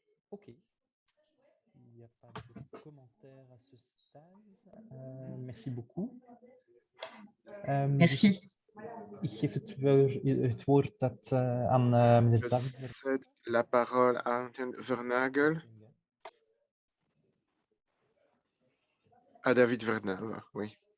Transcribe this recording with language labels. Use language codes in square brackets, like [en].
[fr] Ok. Il n'y a pas de commentaires à ce stade. Merci beaucoup. Merci. [nl] Ik geef het woord aan meneer [fr] Je [nl] David. [fr] cède la parole à Anton Vernagel. À David Vernagel, oui.